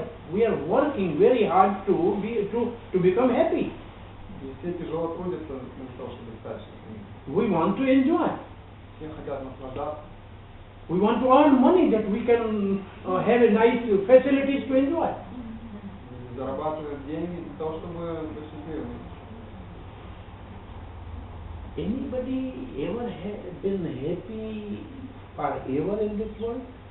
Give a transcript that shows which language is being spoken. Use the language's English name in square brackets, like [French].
[English] We are working very hard to become happy. [Russian] И все тяжело трудятся для того, чтобы стать счастливым. [English] We want to enjoy. [Russian] Все хотят наслаждаться. [English] We want to earn money that we can have a nice facilities to enjoy. [Russian] И зарабатывают деньги для того, чтобы быть счастливыми. [English] Anybody ever been happy forever in this world?